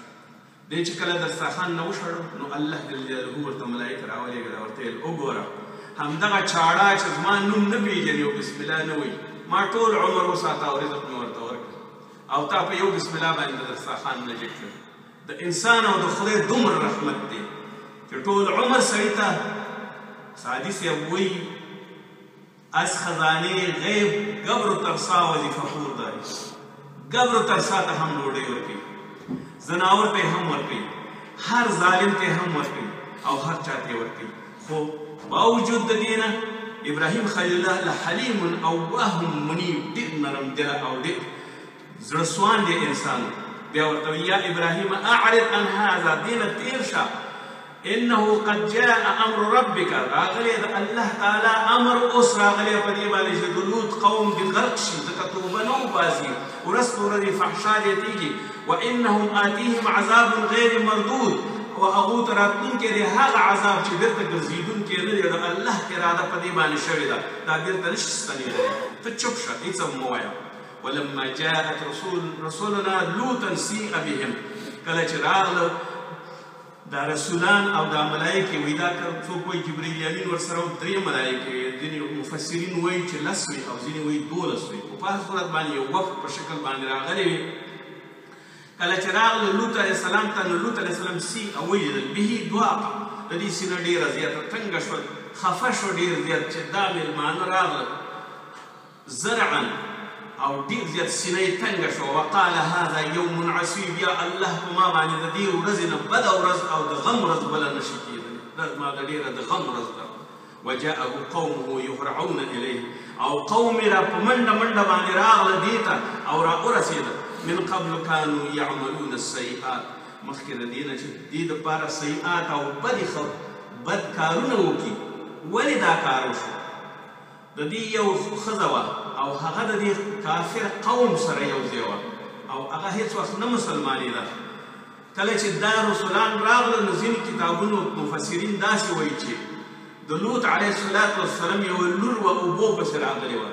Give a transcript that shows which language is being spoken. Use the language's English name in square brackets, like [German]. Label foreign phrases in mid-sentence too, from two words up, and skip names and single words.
[Pashto] دی چې کله دسترخوان نه وشړو نو الله [Arabic] جل جلاله [Pashto] ورته ملایکه راولېږله ورته ویل وګوره همدغه چاړه چې زما نوم نه پېژني او [Arabic] بسم الله [Pashto] نه وایي ما ټول عمر وساته او رزق مې ورته ورکړ او تا په یو [Arabic] بسم الله [Pashto] باندې د دسترخوان نه جګ کړ. د انسان او د خدای دومره رحمت دی چې ټول عمر سړي ته سعدي صاحب وایي [Persian] از خزانه غیب گبر و ترسا وظیفه خور داری. گبر و ترسا [Pashto] ته هم ډوډۍ ورکوي زناور ته هم ورکوي هر ظالم ته هم ورکوي او هر چا ته ورکوي. خو باوجود د دې نه ابراهیم خلیل الله [Arabic] لحلیم اواه منیب [Pashto] ډېر نرم دله او ډېر زړه سوان دی انسان. بیا ورته [Arabic] یا ابراهیم اعرض عن هذا [Pashto] دې نه تېر شه [Arabic] انه قد جاء امر ربك [Pashto] راغلی د الله تعالی امر اوس راغلی په دې باندې چې د لوط قوم دې غرق شي ځکه توبه نه وباسي ورځ په ورځ فحشا زیاتېږي [Arabic] وانهم آتیهم عذاب غیر مردود [Pashto] او هغو ته راتلونکی دی هغه عذاب چې بېرته ګرځېدونکی نه دی د الله اراده په دې باندې شوې ده دا بېرته نشي ستنېدلی. ته چوپ شه هېڅ هم مه وایه. [Arabic] ولما جاءت رسولنا لوطا سیء بهم [Pashto] کله چې راغله دا رسولان او دا ملایکې وایي دا څوک وایي جبریل امین ورسره و درې ملایکې ځینې مفسرین وایي چې 10 وي او ځینې وایي 12 وي خو په هر صورت باندې یو وفد په شکل باندې راغلی وي. کله چې راغله لوط [Arabic] علیه السلام [Pashto] ته نو لوط [Arabic] علیه السلام [Pashto] سیء ولیدل به ضاقه د دې سینه ډېره زیاته تنګه شول خفه شو ډېر زیات چې دا مېلمانه راغله زرعا او ډېر زیات سینه یې تنګه شوه. [Arabic] وقال هذا یوم عصیب [Pashto] یا الله په ما باندې د دې ورځې نه بده ورځ او د غم ورځ بله نشي کېدلی دا زما د ډېره د غم ورځ ده. [Arabic] وجاءه قومه يهرعون الیه [Pashto] او قوم یې را په منډه منډه باندې راغله دې ته او را ورسېده. [Arabic] من قبل كانوا يعملون السيئات [Pashto] مخکې د دې نه چې دې دپاره سیئات او بد کارونه وکړي. ولې دا کار وشو؟ د دې یو ښځه وه او هغه د دې کافر قوم سره یو ځای وه او هغه هېڅ وخت نه مسلمانېده. کله چې دا رسولان راغله نو ځینې کتابونو مفسرین داسې وایي چې د لوط [Arabic] علیه السلام [Pashto] یوه لور وه اوبو پسې راغلې وه.